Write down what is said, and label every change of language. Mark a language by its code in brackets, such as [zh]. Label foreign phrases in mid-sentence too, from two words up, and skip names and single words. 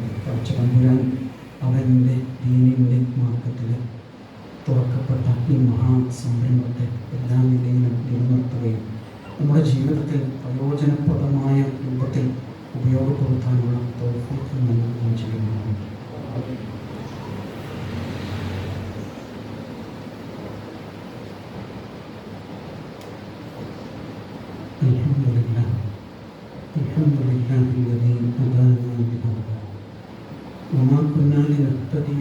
[ml] പടച്ച തമ്പുരാൻ അവൻ്റെ ദീനിൻ്റെ മാർഗത്തിൽ തുറക്കപ്പെട്ട ഈ മഹാസംരംഭത്തെ എല്ലാ നിലയിലും നിലനിർത്തുകയും നമ്മുടെ ജീവിതത്തിൽ പ്രയോജനപ്രദമായ രൂപത്തിൽ ഉപയോഗപ്പെടുത്താനുള്ള തൗഫീഖ് നൽകുകയും ചെയ്യുന്നതാണ്. [ar] الحمد لله الذي هدانا لهذا وما كنا لنهتدي